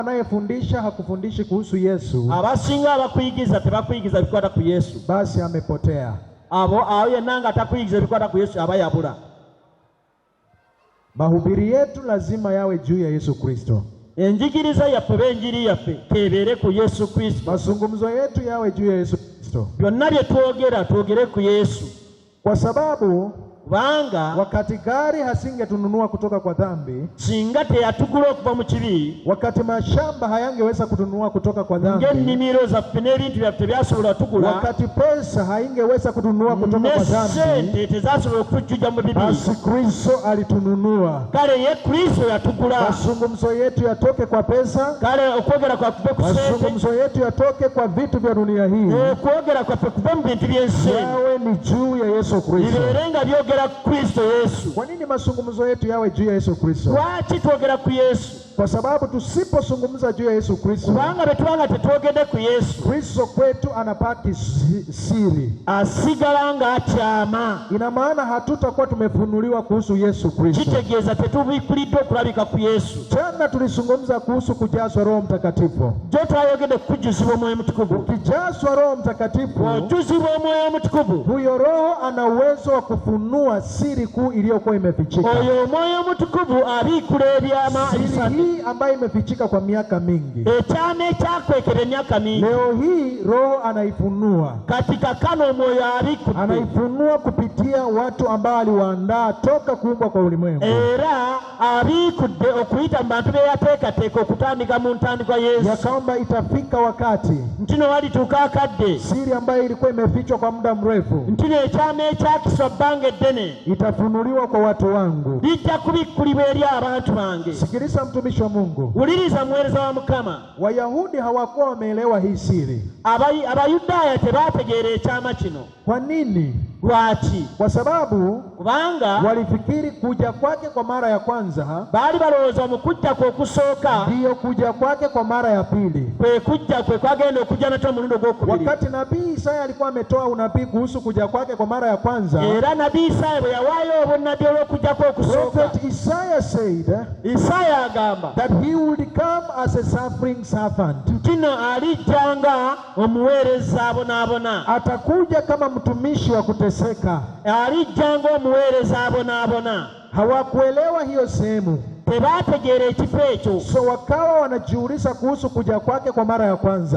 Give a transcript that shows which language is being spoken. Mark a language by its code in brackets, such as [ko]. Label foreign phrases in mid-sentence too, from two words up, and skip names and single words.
[sw] anayefundisha hakufundishi kuhusu Yesu, [lg] abasinga abakuyigiza tebakuyigiza bikwata ku Yesu, [sw] basi amepotea. [lg] awo yenanga atakuyigiza bikwata ku Yesu aba yabula. [sw] Mahubiri yetu lazima yawe juu ya Yesu Kristo. [lg] Enjigiriza yaffe benjiri yaffe tebeere ku Yesu Kristo. [sw] Mazungumzo yetu yawe juu ya Yesu Kristo. [lg] Byonna bye twogere ku Yesu, [sw] kwa sababu [lg] kubanga [sw] wakati gari hasingetununua kutoka kwa dhambi, [lg] singa teyatugula okuva mu kibi, [sw] wakati mashamba hayangeweza kutununua kutoka kwa dhambi, [lg] ng'ennimiro zaffe n'ebintu byaffe byasobola tugula, [sw] wakati pesa haingeweza kutununua kutoka kwa dhambi, [lg] n'essente tezasobola okutujja mu bibi, [sw] basi Kristo alitununua. [lg] kale ye Kristo yatugula. [sw] Mazungumzo yetu yatoke kwa pesa, [lg] kale okwogera kwaffe ku sente, [sw] mazungumzo yetu yatoke kwa vitu vya dunia hii, [lg] okwogera kwaffe kuva mu bintu by'ensi, [sw] yawe ni juu ya Yesu Kristo. [lg] bibeerenga byogera ku Kristo Yesu. [sw] Kwa nini mazungumzo yetu yawe juu ya Yesu Kristo? [lg] Lwaki twogera ku Yesu? [sw] Kwa sababu tusipozungumza juu ya Yesu Kristo, [lg] kubanga bwe tubanga tetwogedde ku Yesu, [sw] Kristo kwetu anapaki siri, [lg] asigala ng'akyama. [sw] ina maana hatutakuwa tumefunuliwa kuhusu Yesu Kristo. [lg] Kitegeeza tetubikulidde okulabika ku Yesu. [sw] Jana tulizungumza kuhusu kujazwa Roho Mtakatifu. [lg] Jo twayogedde ku kujuzibwa Omwoyo Mutukuvu. [sw] Ukijazwa Roho Mtakatifu, [lg] ojuzibwa Omwoyo Mutukuvu, [sw] huyo Roho ana uwezo wa kufunua siri kuu iliyokuwa imefichika. [lg] oyo Omwoyo Mutukuvu abiikula ebyama [sw] Siri hii ambayo imefichika kwa miaka mingi, [lg] ekyama ekyakwekera emyaka mingi, [sw] leo hii Roho anaifunua. [lg] katika kano Omwoyo abikudde, [sw] Anaifunua kupitia watu ambao aliwaandaa toka kuumbwa kwa ulimwengu. [lg] era abikudde okuyita mu bantu be yateekateeka okutandika mu ntandikwa Yesu, [sw] ya kwamba itafika wakati [lg] ntino walituuka akadde, [sw] siri ambayo ilikuwa imefichwa kwa muda mrefu [lg] ntino ekyama ekyakiswa bbanga eddene [sw] itafunuliwa kwa watu wangu. [lg] bijja kubikkulibwa eri abantu bange. [sw] Sikiliza mtumishi wa Mungu, [lg] Wuliriza muweereza wa Mukama. [sw] Wayahudi hawakuwa wameelewa hii siri. [lg] Abayudaaya tebaategeera ekyama kino. [sw] Kwa nini? [lg] Lwaki? [sw] Kwa sababu [lg] kubanga [sw] walifikiri kuja kwake kwa mara ya kwanza [lg] baali balowooza mu kujja kwe okusooka [sw] ndiyo kuja kwake kwa mara ya pili. [lg] kwe kujja kwe kwagenda okujja natyo mulundi ogwokubiri. [sw] Wakati nabii Isaya alikuwa ametoa unabii kuhusu kuja kwake kwa mara ya kwanza, [lg] era nabii Isaya bwe yawaayo obunnabbi olw'okujja kwe okusooka, [en] Prophet Isaiah said [lg] Isaya agamba [en] that he would come as a suffering servant. [lg] ntino alijjanga omuweereza abonaabona, [sw] Atakuja kama mtumishi wa kuteseka. [lg] alijjanga omuweereza abonaabona. [sw] Hawakuelewa hiyo sehemu, [lg] tebaategeera ekifo ekyo, [sw] so wakawa wanajiuliza kuhusu kuja kwake kwa mara ya kwanza.